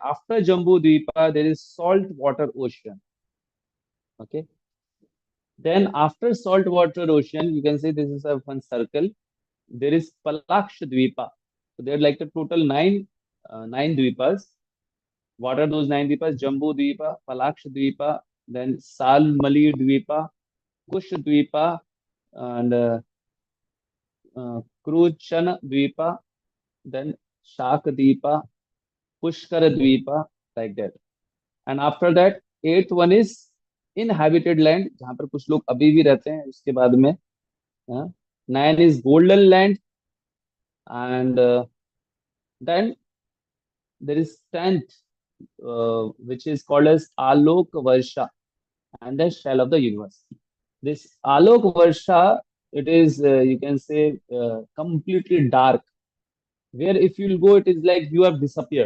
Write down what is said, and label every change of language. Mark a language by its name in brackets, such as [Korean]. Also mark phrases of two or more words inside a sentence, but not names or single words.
[English] After Jambu Dweepa, there is salt water ocean. Okay. Then after saltwater ocean, you can say this is a one circle. There is Palaksh Dweepa. So there are like a total nine Dweepas. What are those nine Dweepas? Jambu Dweepa, Palaksh Dweepa, then Salmali Dweepa, Kush Dweepa, and Kruchana Dweepa, then Shak Dweepa, Pushkar Dweepa, like that. And after that, eighth one is inhabited land, [Hindi] जहाँ पर कुछ लोग अभी भी रहते हैं. उसके बाद में [English] nine is golden land, and then there is tenth, which is called as Alok Varsha, and the shell of the universe. This Alok Varsha, it is, you can say, completely dark, where if you'll go, it is like you have disappeared.